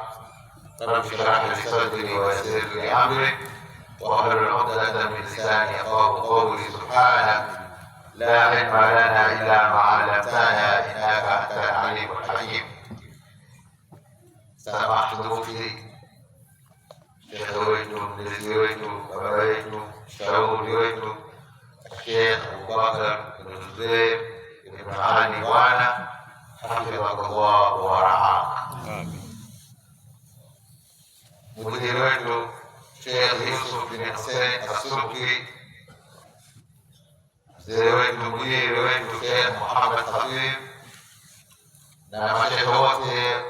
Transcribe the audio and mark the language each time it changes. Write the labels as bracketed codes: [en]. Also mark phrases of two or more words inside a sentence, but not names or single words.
[ar] رب اشرح لي صدري ويسر لي أمري واحلل عقدة من لساني يفقهوا قولي. سبحانك لا علم لنا إلا ما علمتنا إنك أنت العليم الحكيم. سماحة مفتي شيخ [sw] wetu, mlezi wetu, baba wetu, shauri wetu, Sheikh Abubakar bin Zubair ibn Ali Bwana [ar] حفظه الله ورعاه. [sw] Mudiri wetu Sheikh Yusuf bin Hussein As-Subki, mzee wetu, mudiri wetu Sheikh Muhammad Khatib na mashehe wote,